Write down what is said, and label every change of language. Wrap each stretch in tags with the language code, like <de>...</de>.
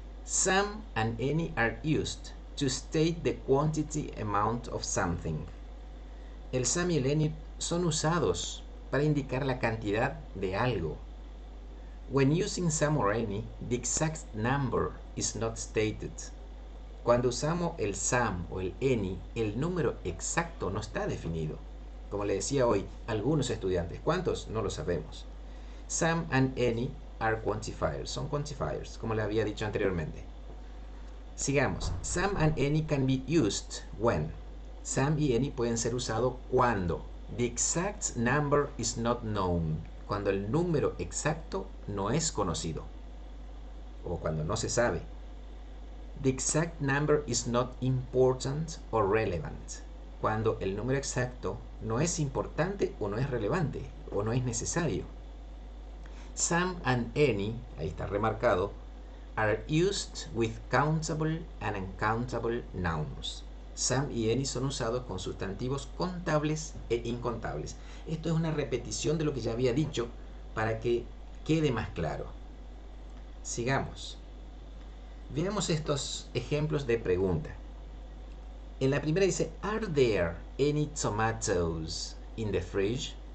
<en>Some and any are used to state the quantity amount of something.</en> <es>El some y el any son usados para indicar la cantidad de algo.</es> <en>When using some or any, the exact number is not stated.</en> <es>Cuando usamos el some o el any, el número exacto no está definido. Como le decía hoy, algunos estudiantes, ¿cuántos? No lo sabemos.</es> <en>Some and any are quantifiers,</en> <es>son quantifiers, como le había dicho anteriormente. Sigamos.</es> <en>Some and any can be used when.</en> <es>Some y any pueden ser usados cuando.</es> <en>The exact number is not known.</en> <es>Cuando el número exacto no es conocido. O cuando no se sabe.</es> <en>The exact number is not important or relevant.</en> <es>Cuando el número exacto no es importante o no es relevante o no es necesario.</es> <en>Some and any,</en> <es>ahí está remarcado,</es> <en>are used with countable and uncountable nouns.</en> <es>Some y any son usados con sustantivos contables e incontables. Esto es una repetición de lo que ya había dicho para que quede más claro. Sigamos. Veamos estos ejemplos de pregunta. En la primera dice,</es> <en>are there any tomatoes in the fridge?</en>